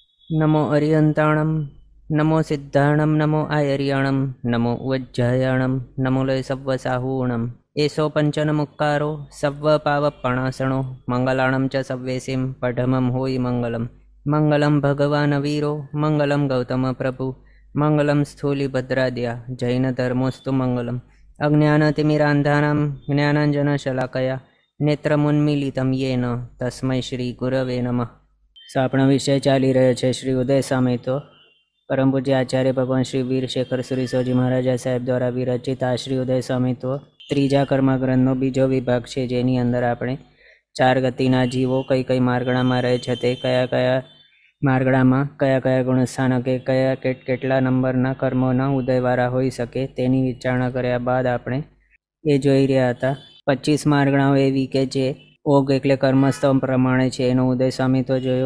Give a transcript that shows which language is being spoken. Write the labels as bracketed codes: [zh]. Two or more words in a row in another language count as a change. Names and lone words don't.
[pra] नमो अरियंताणं नमो सिद्धाणं नमो आयर्याणं नमो वज्जायाणं नमो लय सव्वसाहूणम् एषो पंचनमुक्कारो सव्वपावपणासणो मंगलाणं च सव्वेसिं पठमं होयि मंगलम् [sa] मंगलं भगवान् वीरो मंगलं गौतम प्रभु मंगलं स्थूलिभद्राद्या जैनधर्मोऽस्तु मंगलम् अज्ञानतिमिरान्धानां ज्ञानाञ्जनशलाकया नेत्रमुन्मीलितं येन तस्मै श्रीगुरवे नमः। [gu] આપણો વિષય ચાલી રહ્યો છે શ્રી ઉદય સામયિતો પરમ પૂજ્ય આચાર્ય ભગવાન શ્રી વીર શેખર સુરીસોજી મહારાજા સાહેબ દ્વારા વિરચિત આ શ્રી ઉદય સામયિતો ત્રીજા કર્મગ્રંથનો બીજો વિભાગ છે, જેની અંદર આપણે 4 ગતિના જીવો કઈ કઈ માર્ગણામાં રહે છે, તે કયા કયા માર્ગણામાં કયા કયા ગુણસ્થાનકે કયા કેટલા નંબરના કર્મોના ઉદયવાળા હોઈ શકે તેની વિચારણા કર્યા બાદ આપણે એ જોઈ રહ્યા હતા 25 માર્ગણાઓ એવી કે જે ઓગ એટલે કર્મસ્તવ પ્રમાણે છે, એનો ઉદય સામયિતો જોયો।